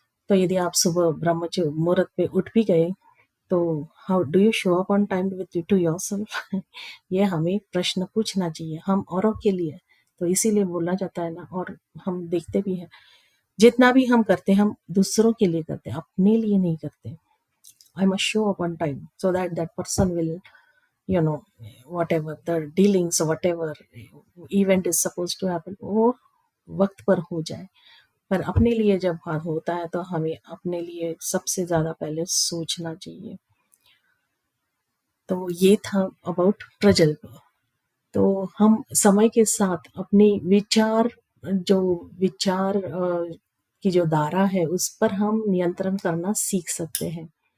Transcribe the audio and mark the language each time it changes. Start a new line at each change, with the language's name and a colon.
Hindi: तो यदि आप सुबह ब्रह्म मुहूर्त पे उठ भी गए, तो
English: How do you show up on time with to yourself?
Hindi: ये हमें प्रश्न पूछना चाहिए, हम औरों के लिए। तो इसीलिए बोला जाता है ना, और हम देखते भी हैं, जितना भी हम करते हैं हम दूसरों के लिए करते हैं, अपने लिए नहीं करते।
English: I must show up on time so that that person will, you know, whatever the dealings or whatever event is supposed to happen,
Hindi: वो वक्त पर हो जाए। पर अपने लिए जब होता है तो हमें अपने लिए सबसे ज्यादा पहले सोचना चाहिए। तो ये था अबाउट प्रजल्प। तो हम समय के साथ अपने जो विचार की जो धारा है उस पर हम नियंत्रण करना सीख सकते हैं।